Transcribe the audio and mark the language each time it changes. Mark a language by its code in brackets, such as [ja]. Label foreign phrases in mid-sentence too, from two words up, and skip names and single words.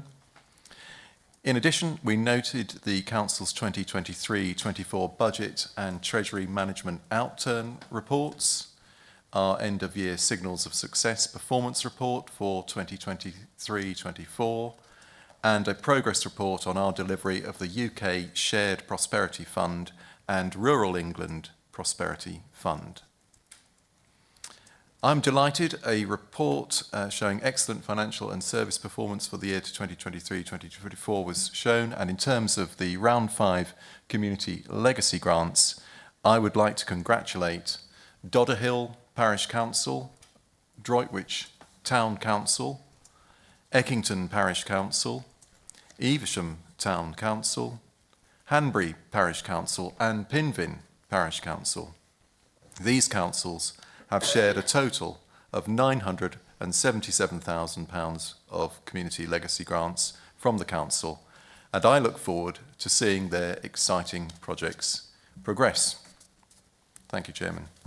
[en] In addition, we noted the Council's 2023-24 budget and Treasury Management Outturn reports, our end-of-year Signals of Success performance report for 2023-24, and a progress report on our delivery of the UK Shared Prosperity Fund and Rural England Prosperity Fund. I'm delighted a report showing excellent financial and service performance for the year to 2023-2024 was shown, and in terms of the Round 5 Community Legacy Grants, I would like to congratulate Dodderhill Parish Council, Droitwich Town Council, Eckington Parish Council, Evesham Town Council, Hanbury Parish Council and Pinvin Parish Council. These councils have shared a total of £977,000 of community legacy grants from the council, and I look forward to seeing their exciting projects progress. Thank you, Chairman.